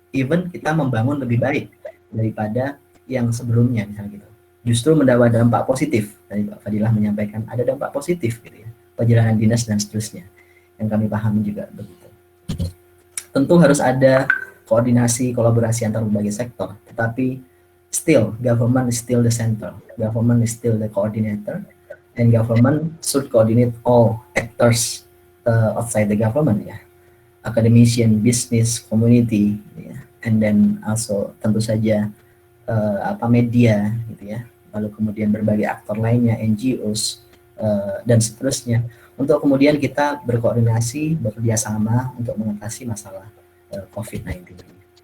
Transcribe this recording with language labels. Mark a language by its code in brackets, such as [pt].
[id] Even kita membangun lebih baik daripada yang sebelumnya misalnya gitu. Justru mendapat dampak positif. Tadi Pak Fadilah menyampaikan ada dampak positif gitu ya. Perjalanan dinas dan seterusnya. Yang kami pahami juga begitu. Tentu harus ada koordinasi, kolaborasi antar berbagai sektor. [en] Tetapi still, government is still the center. Government is still the coordinator. And government should coordinate all actors outside the government ya. Academician, business, community ya. And then also [id] tentu saja media gitu ya, lalu kemudian berbagai aktor lainnya, NGOs dan seterusnya, untuk kemudian kita berkoordinasi, bekerja sama untuk mengatasi masalah COVID-19 ini.